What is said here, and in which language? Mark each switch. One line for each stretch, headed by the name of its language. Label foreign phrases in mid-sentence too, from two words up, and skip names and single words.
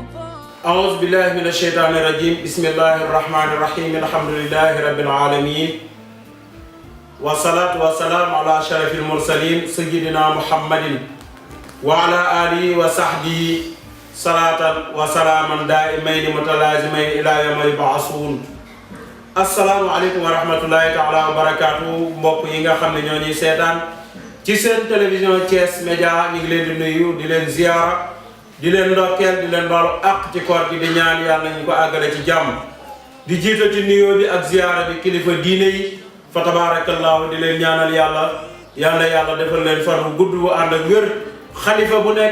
Arabic: أعوذ بالله من الشيطان الرجيم بسم الله الرحمن الرحيم الحمد لله رب العالمين والصلاة والسلام على أشرف المرسلين سيدنا محمد وعلى آله وصحبه صلاة وسلاما دائمين متلازمين إلى يوم يبعثون. السلام عليكم ورحمة الله تعالى وبركاته.
Wolof: mbokk yi nga xam ne ñoo ñuy seetaan ci seen télévision Thiès Média ñu ngi leen di nuyu di leen ziyaara di leen ndokkeel di leen baalu àq ci koor gi di ñaan yàlla ñu ko àggale ci jàmm di jiital ci nuyoo bi ak ziyaara bi kilifa diine yi fa tabaarakallaahu di leen ñaanal yàlla defal leen fan bu gudd bu ànd ak wér xalifa bu nekk